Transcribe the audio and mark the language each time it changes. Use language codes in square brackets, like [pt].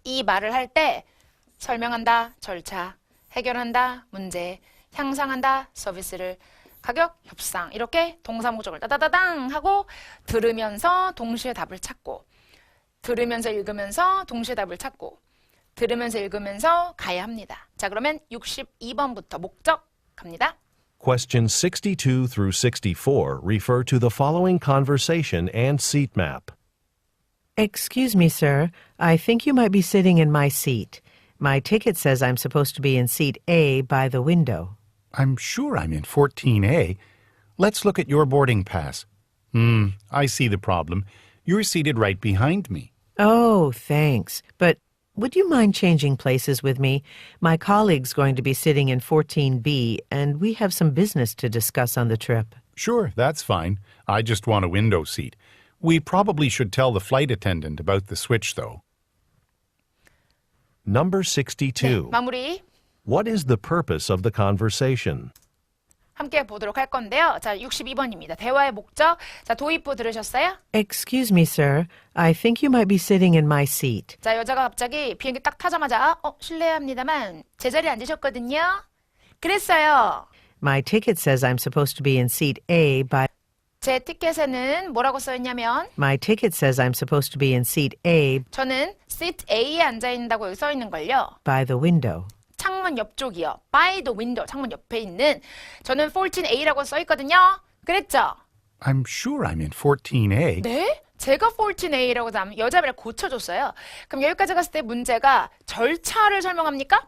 [ko] 이 말을 할 때 설명한다, 절차, 해결한다, 문제, 향상한다, 서비스를, 가격, 협상 이렇게 동사 목적을 따다다당 하고 들으면서 동시에 답을 찾고 들으면서 읽으면서 동시에 답을 찾고 들으면서 읽으면서 가야 합니다. 자, 그러면 62번부터 목적 갑니다. [en] Question 62 through 64 refer to the following conversation and seat map. Excuse me, sir. I think you might be sitting in my seat. My ticket says I'm supposed to be in seat A by the window. I'm sure I'm in 14A. Let's look at your boarding pass. I see the problem. You're seated right behind me. Oh, thanks. But would you mind changing places with me? My colleague's going to be sitting in 14B, and we have some business to discuss on the trip. Sure, that's fine. I just want a window seat. We probably should tell the flight attendant about the switch, though. Number 62. [ko] 마무리 [en] What is the purpose of the conversation? [ko] 함께 보도록 할 건데요. 자, 62번입니다. 대화의 목적. 자, 도입부 들으셨어요? [en] Excuse me, sir. I think you might be sitting in my seat. [ko] 자, 여자가 갑자기 비행기 딱 타자마자 실례합니다만 제 자리에 앉으셨거든요. 그랬어요. [en] My ticket says I'm supposed to be in seat A by... [ko] 제 티켓에는 뭐라고 써있냐면 [en] My ticket says I'm supposed to be in seat A [ko] 저는 [en] seat A [ko] 에 앉아있는다고 여기 써있는걸요. [en] by the window. [ko] 창문 옆쪽이요. [en] By the window. [ko] 창문 옆에 있는 저는 14A라고 써있거든요. 그랬죠? [en] I'm sure I'm in 14A. [ko] 네? 제가 14A라고 하면 여자 배를 고쳐줬어요. 그럼 여기까지 갔을 때 문제가 절차를 설명합니까?